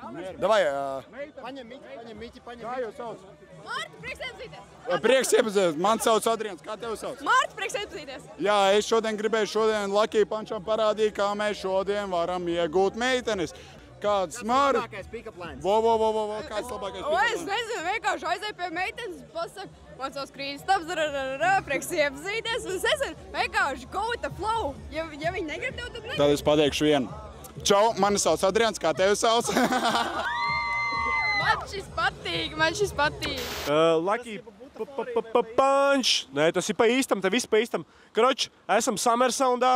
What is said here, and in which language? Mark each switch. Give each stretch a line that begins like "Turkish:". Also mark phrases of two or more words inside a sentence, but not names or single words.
Latvian: Davai. Paņem miķi. Kā jūs sauc? Mārta, prieks iepazīties. Prieks iepazīties. Man sauc Adrians. Kā tev sauc? Mārta, prieks iepazīties. Jā, es šodien gribēju Lucky Puncham parādīt, kā mēs šodien varam iegūt meitenes. Kāds Māri? Kāds labākais
English: pick-up lines?
Latvian: Kāds labākais
English: pick-up lines?
Latvian: Es nezinu, vienkārši aizēju pie meitenes, pasaku, man savs krīzes taps, prieks iepazīties, un es nezinu, vienkārši
English: go with the flow.
Latvian: Ja viņi negrib tev, tad negrib. Tad es pateikšu vienu. Čau, mani sauc Adrians, kā tevi sauc? Man šis patīk. Lucky Punch. Nē, tas ir pa īstam, te viss pa īstam. Kroč, esam Summer Soundā.